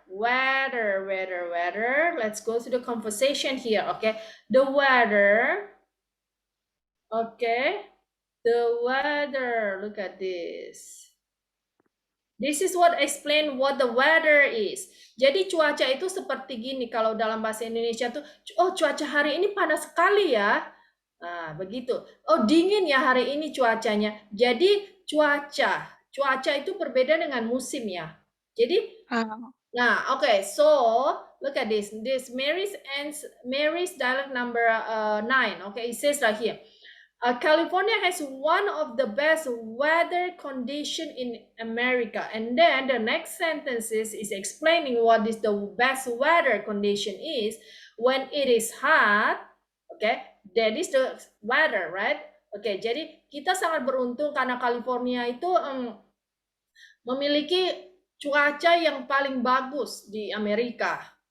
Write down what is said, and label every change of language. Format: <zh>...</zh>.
<en>Let's go to the conversation here. Okay, the weather. Okay, the weather. Look at this. This is what explain what the weather is.</en> <id>Jadi cuaca itu seperti gini kalau dalam bahasa Indonesia tuh, oh cuaca hari ini panas sekali ya. Nah, begitu. Oh dingin ya hari ini cuacanya. Jadi cuaca itu berbeda dengan musim ya. Jadi, nah,</id> <en>okay, so look at this. This Mary's dialect number 9. Okay, it says right here. California has one of the best weather condition in America. And then the next sentences is explaining what is the best weather condition is when it is hot. Okay, that is the weather, right?</en> <id>Okay, jadi kita sangat beruntung karena California itu memiliki cuaca yang paling bagus di Amerika.</id>